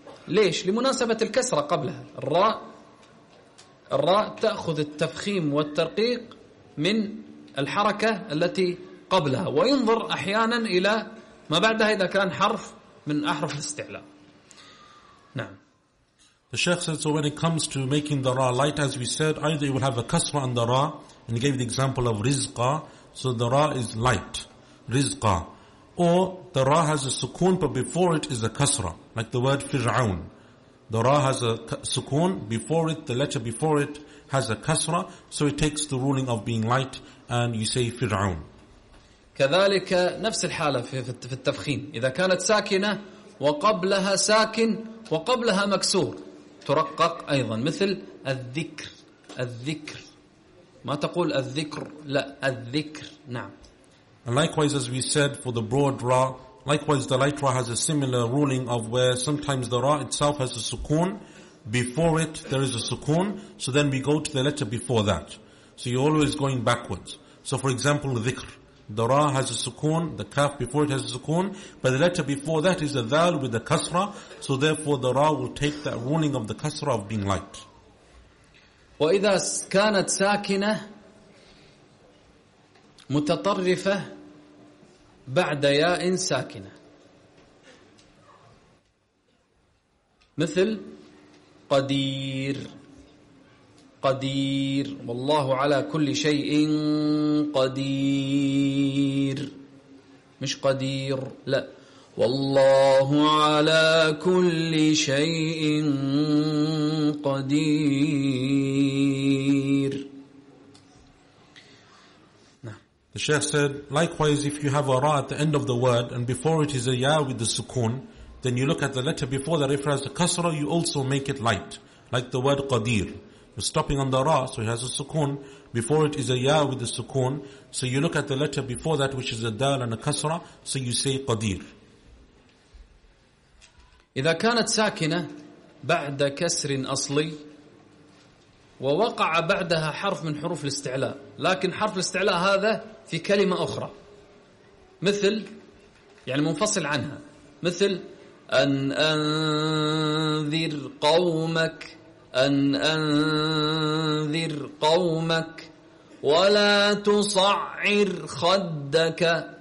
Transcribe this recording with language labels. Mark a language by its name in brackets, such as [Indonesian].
[Arabic] ليش؟ لمناسبة الكسرة قبلها. الراء تأخذ التفخيم والترقيق من الحركة التي قبلها، وينظر أحيانا إلى ما بعدها إذا كان حرف من أحرف الاستعلاء. نعم. [English] The Sheikh said, so when it comes to making the ra light, as we said, either you will have a kasra on the ra, and he gave the example of rizqa, so the ra is light, rizqa. Or the ra has a sukun, but before it is a kasra, like the word fir'aun. The ra has a sukun before it, the letter before it has a kasra, so it takes the ruling of being light, and you say fir'aun. [Arabic] كذلك نفس الحالة في التفخيم، إذا كانت ساكنة وقبلها ساكن وقبلها مكسور ترقق أيضا، مثل الذكر. الذكر ما تقول الذكر، لا الذكر. نعم. [English] And likewise, as we said for the broad ra, likewise the light ra has a similar ruling of where sometimes the ra itself has a sukun, before it there is a sukun, so then we go to the letter before that. So you're always going backwards. So for example, ذكر. The ra has a sukun, the kaf before it has a sukun, but the letter before that is a dal with the kasra, so therefore the ra will take that ruling of the kasra of being light. [Arabic] وإذا كانت ساكنة متطرفة بعد ياء ساكنة مثل قدير. قدير والله على كل شيء قدير، مش قدير، لا والله على كل شيء قدير. [English] The Sheikh said, likewise, if you have a ra at the end of the word and before it is a ya with the sukun, then you look at the letter before that. If it has the kasra, you also make it light, like the word qadir. We're stopping on the ra, so it has a sukun. Before it is a ya with the sukun. So you look at the letter before that, which is a dal and a kasra, so you say qadir. [Arabic] إذا كانت ساكنة بعد كسر أصلي ووقع بعدها حرف من حروف الاستعلاء، لكن حرف الاستعلاء هذا في كلمة أخرى مثل، يعني منفصل عنها، مثل أن أنذر قومك، أن أنذر قومك، ولا تصعر خدك.